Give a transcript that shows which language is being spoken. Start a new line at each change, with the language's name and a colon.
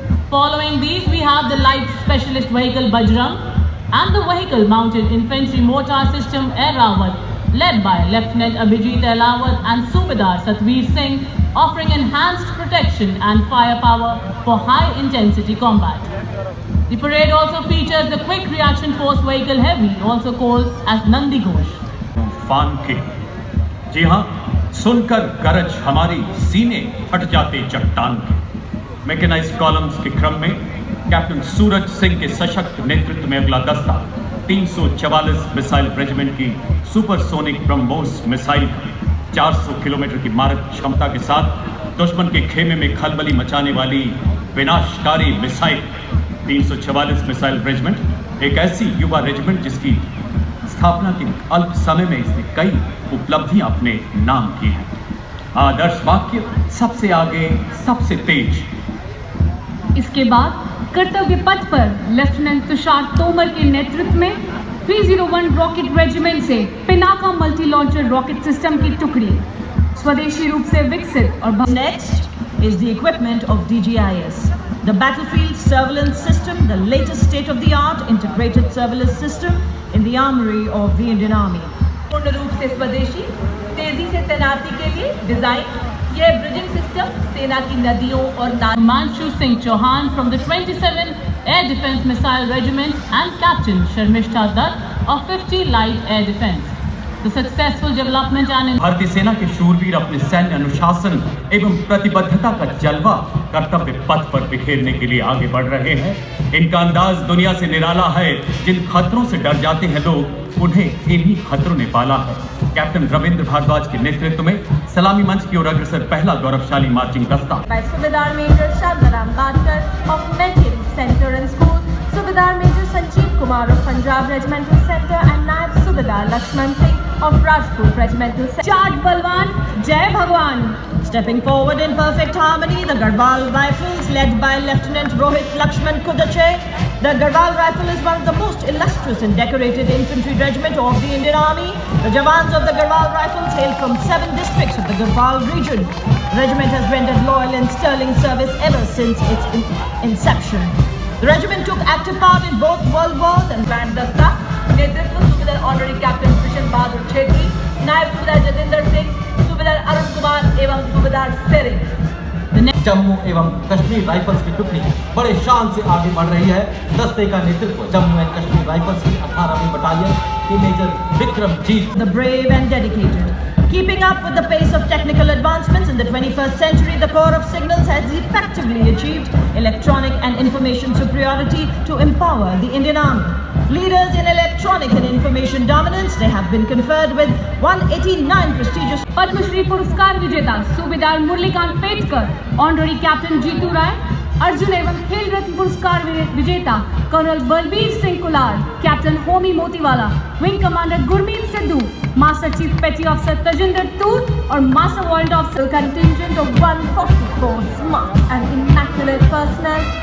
English: Following these, we have the light specialist vehicle Bajrang and the vehicle mounted infantry mortar system Airawat, led by Lieutenant Abhijit Ailawat and Subedar Satvir Singh, offering enhanced protection and firepower for high intensity combat. The parade also features the Quick Reaction Force Vehicle Heavy, also called as Nandi Ghosh.
Hindi: फान के, जी हाँ, सुनकर गरज हमारी सीने फट जाते चट्टान के। मैकेनाइज्ड कॉलम्स के क्रम में कैप्टन सूरज सिंह के सशक्त नेतृत्व में अगला दस्ता 344 मिसाइल रेजिमेंट की सुपरसोनिक ब्रह्मोस मिसाइल 400 किलोमीटर की मारक क्षमता के साथ दुश्मन के खेमे में खलबली मचाने वाली विनाशकारी मिसाइल 344 मिसाइल रेजिमेंट एक ऐसी युवा रेजिमेंट जिसकी स्थापना के अल्प समय में इसने कई उपलब्धियां अपने नाम की हैं। आदर्श वाक्य सबसे आगे सबसे तेज। इसके बाद कर्तव्य पथ पर लेफ्टिनेंट तुषार तोमर के नेतृत्व में 301 रॉकेट रेजिमेंट से Pinaka multi launcher rocket system की टुकड़ी स्वदेशी रूप से विकसित और
English: Next is the equipment of DGIS. The battlefield surveillance system, the latest state-of-the-art integrated surveillance system in the armory of the Indian Army.
Hindi: पूर्ण रूप से स्वदेशी, तेजी से तैनाती के लिए डिजाइन, यह ब्रिजिंग सिस्टम सेना की नदियों और
English: Manchu Singh Chauhan from the 27th Air Defence Missile Regiment and Captain Sharmishta Dutt of 50 Light Air Defence. The successful development and
Hindi: भारतीय सेना के शूरवीर अपने सैन्य अनुशासन एवं प्रतिबद्धता का जलवा कर्तव्य पथ पर बिखेरने के लिए आगे बढ़ रहे हैं। इनका अंदाज दुनिया से निराला है। जिन खतरों से डर जाते हैं लोग, उन्हें इन्हीं खतरों ने पाला है। कैप्टन रविंद्र भारद्वाज के नेतृत्व में सलामी मंच की ओर अग्रसर पहला गौरवशाली मार्चिंग दस्ता।
English: by Subedar Major Shantaram Badkar of Metin Center and School, Subedar Major Sanjeev Kumar of Punjab Regimental Center and Naib Subedar Lakshman Singh of Rajput Regimental Center.
Hindi: Charge Balwan, Jai Bhagwan.
English: Stepping forward in perfect harmony, the Garhwal Rifles led by Lieutenant Rohit Lakshman Kudache. The Garhwal Rifle is one of the most illustrious and decorated infantry regiment of the Indian Army. The Jawans of the Garhwal Rifles hail from 7 districts of the Garhwal region. The regiment has rendered loyal and sterling service ever since its inception. The regiment took active part in both World Wars and Grand Dasta.
Hindi: नेतृत्व सूबेदार honorary captain Krishna Bahadur Chhetri, नायब सूबेदार जतिंदर सिंह, सूबेदार अरुण कुमार एवं सूबेदार सेरिंग। जम्मू एवं Kashmir rifles की टुकड़ी बड़े शान से आगे बढ़ रही है। दस्ते का नेतृत्व जम्मू एंड कश्मीर राइफल्स की 18वीं बटालियन के major Vikramjit.
English: The brave and dedicated. Keeping up with the pace of technical advancements in the 21st century, the Corps of Signals has effectively achieved electronic and information superiority to empower the Indian Army. Leaders in electronic and information dominance, they have been conferred with 189 prestigious
Hindi: Padma Shri पुरस्कार विजेता सूबेदार Murlikant Petkar, honorary captain Jitu राय, अर्जुन एवं खेल रत्न पुरस्कार विजेता colonel Balbir Singh cooler, captain Homi Motiwala, wing commander Gurmeet Sidhu, master chief पेटी officer Tajinder तूर और master warrant officer contingent
English: of 144 smart and immaculate personnel